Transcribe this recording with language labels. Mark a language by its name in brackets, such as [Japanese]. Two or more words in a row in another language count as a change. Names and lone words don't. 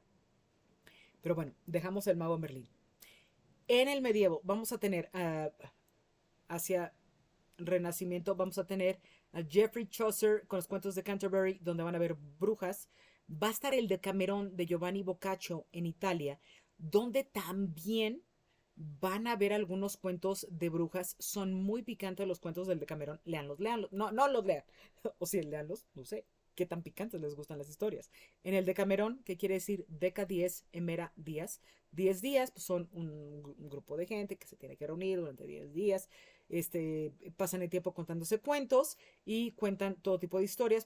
[Spanish] Pero bueno, dejamos el mago en Berlín. En el medievo vamos a tener hacia Renacimiento, vamos a tener a Geoffrey Chaucer con los cuentos de Canterbury, donde van a haber brujas. Va a estar el Decamerón de Giovanni Boccaccio en Italia, donde también van a ver algunos cuentos de brujas. Son muy picantes los cuentos del Decamerón. Leanlos, leanlos. No, no los lean. O si leanlos, no sé qué tan picantes les gustan las historias. En el Decamerón, ¿qué quiere decir? Deca 10, Emera días. 10 días pues son un grupo de gente que se tiene que reunir durante 10 días. Pasan el tiempo contándose cuentos y cuentan todo tipo de historias.